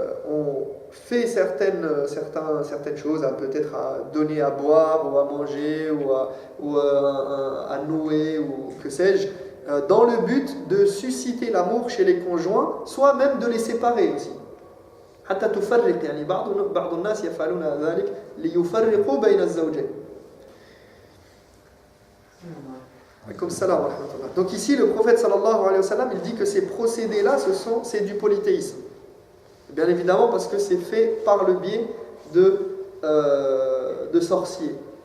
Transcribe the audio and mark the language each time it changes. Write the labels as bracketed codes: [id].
[fr] on fait certaines choses, peut-être à donner à boire ou à manger ou à nouer ou que sais-je, dans le but de susciter l'amour chez les conjoints, soit même de les séparer aussi. [ar] حتى تفرق يعني بعض الناس يفعلون ذلك ليفرقوا بين الزوجين. [fr] Comme ça là. Donc ici le prophète [ar] sallallahu alayhi wa sallam [fr] il dit que ces procédés là c'est du polythéisme. Bien évidemment parce que c'est fait par le biais de sorciers.